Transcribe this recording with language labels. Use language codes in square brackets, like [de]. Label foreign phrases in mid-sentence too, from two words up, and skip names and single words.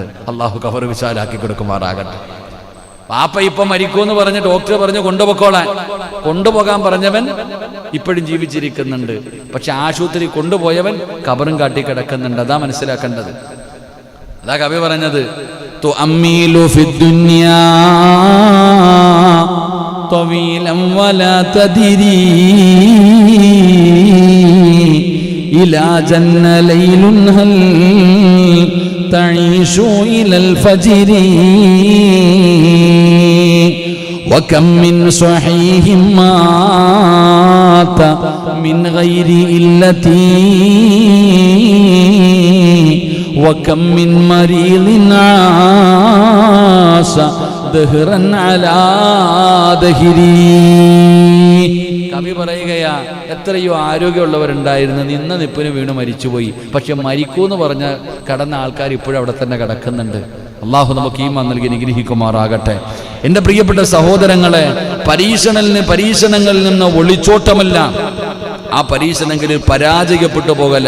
[ml] അള്ളാഹു കവർ വിശാലാക്കി കൊടുക്കുമാറാകട്ടെ. വാപ്പ ഇപ്പൊ മരിക്കൂന്ന് പറഞ്ഞ് ഡോക്ടർ പറഞ്ഞു കൊണ്ടുപോകാൻ പറഞ്ഞവൻ ഇപ്പോഴും ജീവിച്ചിരിക്കുന്നുണ്ട്. പക്ഷെ ആശുപത്രി കൊണ്ടുപോയവൻ കബറും കാട്ടി കിടക്കുന്നുണ്ട്. അതാ മനസ്സിലാക്കേണ്ടത്. അതാ കവി പറഞ്ഞത്, [ar] تؤمل في الدنيا طويلا ولا تدري إلى جن ليل هل تعيش إلى الفجر وكم من صحيح مات من غير إلتي وكم من مريض عاش دهرا على دهري. [ml] കവി പറയുകയാ, എത്രയോ ആരോഗ്യമുള്ളവരുണ്ടായിരുന്നു, നിന്ന നിപ്പിന് വീണ് മരിച്ചുപോയി. പക്ഷെ മരിക്കൂന്ന് പറഞ്ഞ കടന്ന ആൾക്കാർ ഇപ്പോഴും അവിടെ തന്നെ കിടക്കുന്നുണ്ട്. അള്ളാഹു നമുക്ക് ഈമാൻ നൽകി നിഗ്രഹിക്കുമാറാകട്ടെ. എൻ്റെ പ്രിയപ്പെട്ട സഹോദരങ്ങളെ, പരീക്ഷണങ്ങളിൽ നിന്ന് ഒളിച്ചോട്ടമല്ല, ആ പരീക്ഷണങ്ങളിൽ പരാജയപ്പെട്ടു പോകല.